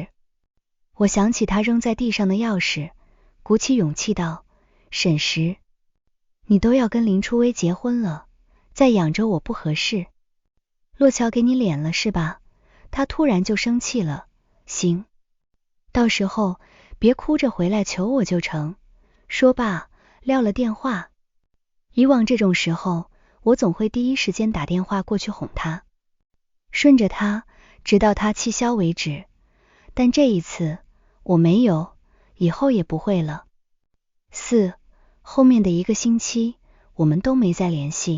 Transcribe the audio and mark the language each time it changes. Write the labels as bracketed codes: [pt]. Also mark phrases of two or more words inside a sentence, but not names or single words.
[zh] 我想起他扔在地上的鑰匙，鼓起勇氣道，沈石，你都要跟林初微結婚了，再養着我不合適。洛橋給你臉了是吧？他突然就生氣了。行，到時候別哭着回來求我就成。說罷撂了電話。以往這種時候，我總會第一時間打電話過去哄他，順着他直到他氣消為止。但這一次我沒有，以後也不會了。4. 後面的1個星期我們都沒再聯繫。